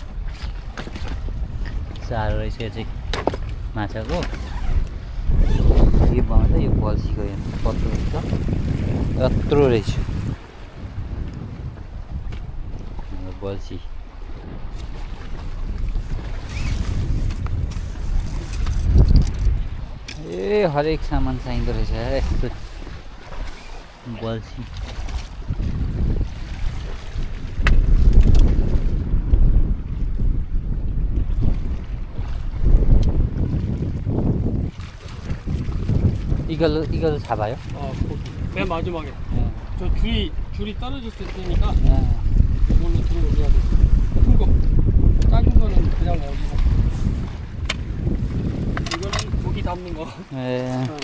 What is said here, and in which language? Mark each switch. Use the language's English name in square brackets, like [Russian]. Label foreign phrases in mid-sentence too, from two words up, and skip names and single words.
[Nepali] रहेछ यो चाहिँ माछाको यो भन्छ यो बल्छीको यहाँ पत्रो रहेछ यत्रो रहेछ यो बल्छी ए हरेक सामान चाहिँदो रहेछ यस्तो बल्छी [Korean] 이걸로 잡아요? 맨 마지막에 네. 저 줄이 떨어질 수 있으니까 이걸로 들어올려야 돼. 큰 거, 작은 거는 그냥 올리고. 이거는 고기 담는 거. 네.